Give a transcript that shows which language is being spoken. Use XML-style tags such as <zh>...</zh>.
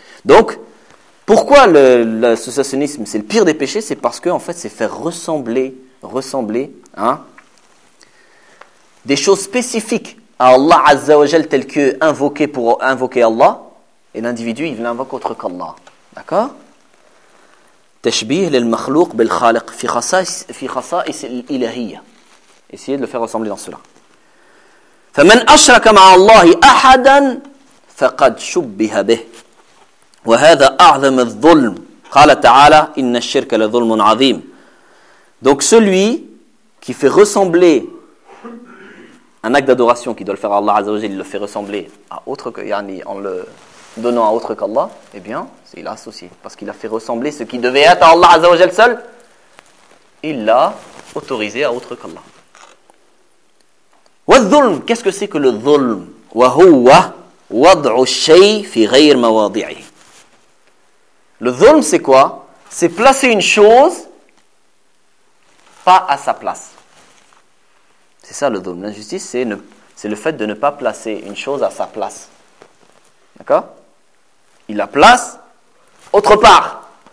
<fr>Donc, pourquoi l'associationnisme, c'est le pire des péchés? C'est parce que, en fait, c'est faire ressembler, hein, des choses spécifiques à Allah Azza wa Jal, telles que invoquer pour invoquer Allah, et l'individu, il l'invoque autre qu'Allah. D'accord?</fr> <ar>تشبيه للمخلوق بالخالق في خصائص الإلهية.</ar> <fr>Essayez de le faire ressembler dans cela.</fr> <ar>فمن أشرك مع الله أحدا فقد شبه به وهذا أعظم الظلم. قال تعالى إن الشرك لظلم عظيم.</ar> <fr>Donc celui qui fait ressembler un acte d'adoration qui doit le faire à Allah Azza wa Jalla, il le fait ressembler à autre que, yani, en le donnant à autre qu'Allah, eh bien, c'est il a associé. Parce qu'il a fait ressembler ce qui devait être à Allah Azza wa Jal seul, il l'a autorisé à autre qu'Allah.</fr> <ar>والظلم,</ar> <fr>qu'est-ce que c'est que le ظلم?</fr> <ar>وهو وضع الشيء في غير مواضعه.</ar> <fr>Le ظلم, c'est quoi? C'est placer une chose pas à sa place. C'est ça le ظلم. L'injustice, c'est le fait de ne pas placer une chose à sa place. D'accord? Il la place autre part.</fr>